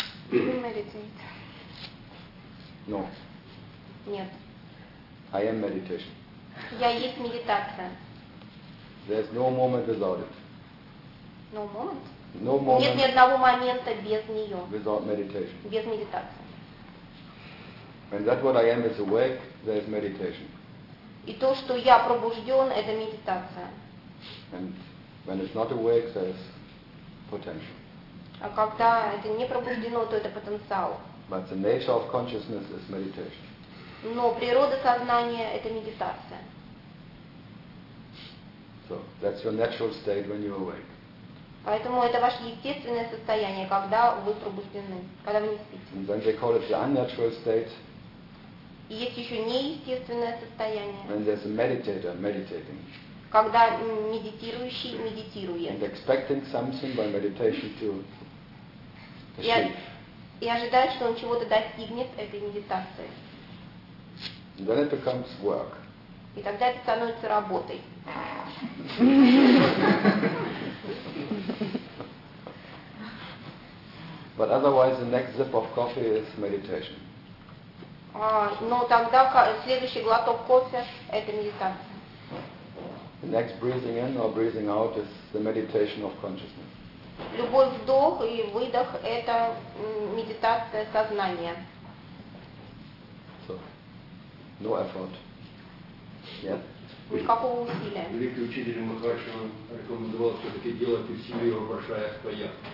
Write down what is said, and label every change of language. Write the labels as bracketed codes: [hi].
[en] Meditate. No. [ru] Нет. [en] I am meditation. [ru] Я есть медитация. [en] There's no moment without it. No moment? No moment. [ru] Нет ни одного момента без нее. [en] Without meditation. [ru] Без медитации. [en] And that what I am is awake, there's meditation. [ru] И то, что я пробужден, это медитация. [en] And when it's not awake, there's potential. [ru] А когда это не пробуждено, то это потенциал. [en] But the nature of consciousness is meditation. [ru] Но природа сознания — это медитация. [en] So that's your natural state when you're awake. [ru] Поэтому это ваше естественное состояние, когда вы пробуждены, когда вы не спите. [en] And then they call it the unnatural state. [ru] И есть еще неестественное состояние. [en] When there's a meditator meditating. [ru] Когда медитирующий медитирует. [en] And expecting something by meditation to achieve. [ru] И ожидает, что он чего-то достигнет этой медитацией. [en] And then it becomes work. [ru] И тогда это становится работой. [en] But otherwise the next sip of coffee is meditation. [ru] Но тогда следующий глоток кофе — это медитация. [en] The next breathing in or breathing out is the meditation of consciousness. [ru] Любой вдох и выдох — это медитация сознания. [en] So, no effort. Yet. [ru] Никакого усилия. Великий учитель Махарши рекомендовал все-таки делать усилия, обращая в паях.